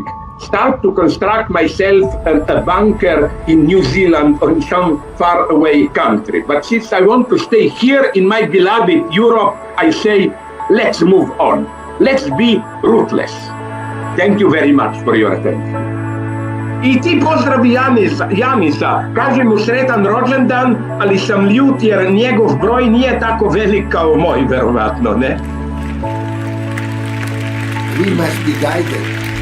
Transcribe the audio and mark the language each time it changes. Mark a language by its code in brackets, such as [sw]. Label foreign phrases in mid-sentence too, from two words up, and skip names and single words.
[en] Start to construct myself a bunker in New Zealand or in some faraway country. But since I want to stay here in my beloved Europe, I say, let's move on. Let's be ruthless. Thank you very much for your attention. [sr] I ti pozdravi Janisa, kaže mu sretan rođendan, ali sam ljut jer njegov broj nije tako velik kao moj, verovatno, ne? [en] We must be guided